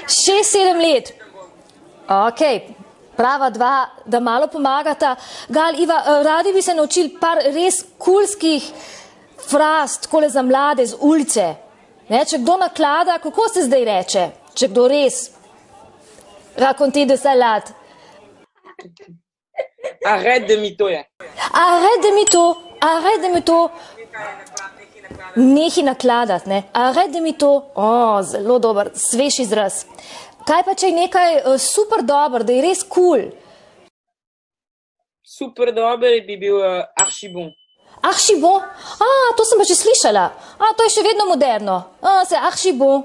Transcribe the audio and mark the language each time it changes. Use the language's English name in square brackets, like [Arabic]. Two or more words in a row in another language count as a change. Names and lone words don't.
[Slovenian] 6-7 let. Ok, prava dva, da malo pomagata. Gal, Iva, radi bi se naučili par res kulskih fraz, takole za mlade z ulice. Ne, če kdo naklada, kako se zdaj reče? Če kdo res? [French] Raconter des salades. Arrête de mitoje. Arrête de mito, arrête de mito. [Slovenian] Nehi nakladati, ne? [French] Arrête de mito. [Slovenian] Zelo dober, svež izraz. Kaj pa, če je nekaj super dober, da je res cool? Super dober bi bil archibon. Archibon? To sem pa že slišala. To je še vedno moderno. [French] Se archibon.